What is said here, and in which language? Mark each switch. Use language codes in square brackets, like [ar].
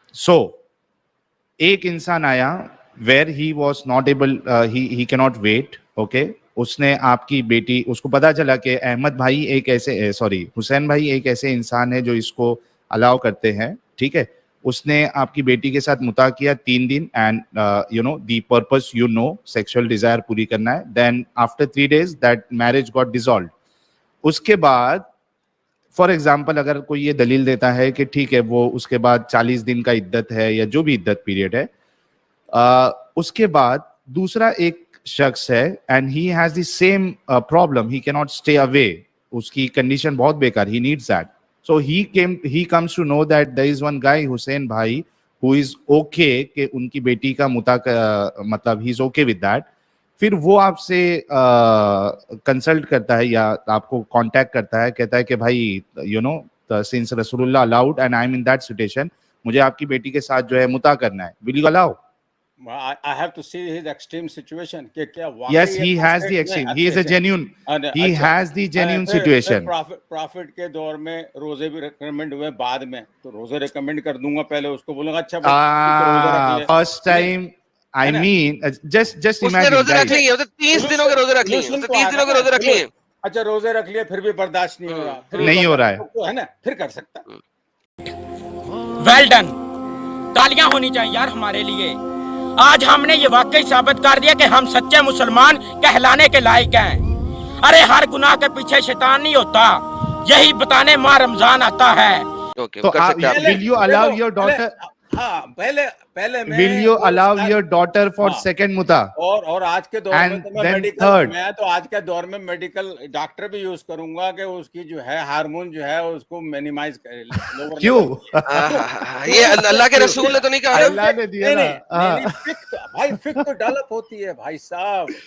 [en] So [ur] ایک انسان آیا [en] where he was not able, he cannot wait, okay. [ur] اس نے آپ کی بیٹی, اس کو پتا چلا کہ احمد بھائی ایک ایسے حسین بھائی ایک ایسے انسان ہے جو اس کو الاؤ کرتے ہیں, ٹھیک ہے. اس نے آپ کی بیٹی کے ساتھ متا کیا 3 دن, [en] and the purpose sexual desire [ur] پوری کرنا ہے. [en] Then after 3 days that marriage got dissolved. [ur] اس کے بعد فار ایگزامپل اگر کوئی یہ دلیل دیتا ہے کہ ٹھیک ہے وہ اس کے بعد 40 دن کا عدت ہے یا جو بھی عدت پیریڈ ہے, اس کے بعد دوسرا ایک شخص ہے [en] and he has the same problem, he can't stay away, [ur] اس کی کنڈیشن بہت بیکار, [en] He needs that. So he comes to know that there is one guy Hussein bhai who is okay [ur] کہ ان کی بیٹی کا متا مطلب [en] he is okay with that. [ur] پھر وہ آپ سے کنسلٹ کرتا ہے یا آپ کو کانٹیکٹ کرتا ہے, کہتا ہے کہ بھائی [en] you know since رسول اللہ allowed and I am in that situation, [ur] مجھے آپ کی بیٹی کے ساتھ جو ہے متا کرنا ہے, [en] Will you allow? I have to see his extreme situation [ur] کہ کیا واقعی [en] Yes, he has the extreme. He is a genuine. He has the genuine situation. [ur] Profit کے دور میں روزے بھی ریکمینڈ ہوئے, بعد میں تو روزے ریکمینڈ کر دوں گا, پہلے اس کو بولوں گا اچھا [en] first time I mean just imagine [ur] روزے رکھ لیے 30 دنوں کے روزے رکھ لیے, 30 دنوں کے روزے رکھ لیے, اچھا روزے رکھ لیے پھر بھی برداشت نہیں ہو رہا, نہیں ہو رہا ہے نا, پھر کر سکتا. ویل ڈن, تالیاں ہونی چاہیے یار ہمارے لیے. آج ہم نے یہ واقعی ثابت کر دیا کہ ہم سچے مسلمان کہلانے کے لائق ہیں. ارے ہر گناہ کے پیچھے شیطان نہیں ہوتا, یہی بتانے ماہ رمضان آتا ہے. [en] تو will you allow your daughter [ur] پہلے [en] will you allow your daughter for second muta? [ur] اور آج کے دور میں تو میں میڈیکل, میں تو آج کے دور میں میڈیکل ڈاکٹر بھی یوز کروں گا کہ اس کی جو ہے ہارمون جو ہے اس کو مینیمائز کرے. کیوں؟ یہ اللہ کے رسول نے تو نہیں کہا, اللہ نے دیا نا بھائی, فکر تو ڈیولپ ہوتی ہے بھائی صاحب.